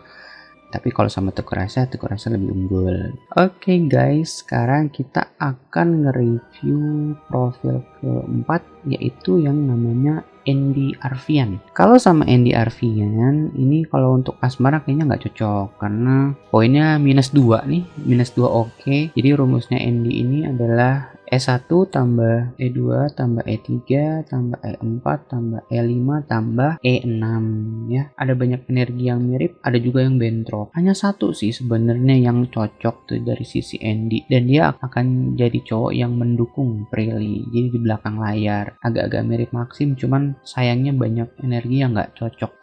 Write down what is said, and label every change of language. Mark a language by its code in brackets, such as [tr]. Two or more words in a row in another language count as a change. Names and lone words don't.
[id] Tapi kalau sama Teguh Rasya lebih unggul. Oke guys, sekarang kita akan nge-review profil keempat, yaitu yang namanya Andy Arfian. Kalau sama Andy Arfian, ini kalau untuk asmara kayaknya nggak cocok. Karena poinnya -2 nih, -2 oke. Jadi rumusnya Andy ini adalah E1 tambah E2 tambah E3 tambah E4 tambah E5 tambah E6 ya. Ada banyak energi yang mirip, ada juga yang bentrok. Hanya satu sih sebenarnya yang cocok tuh dari sisi Andy, dan dia akan jadi cowok yang mendukung Prilly. Jadi di belakang layar agak-agak mirip Maxim, cuman sayangnya banyak energi yang nggak cocok.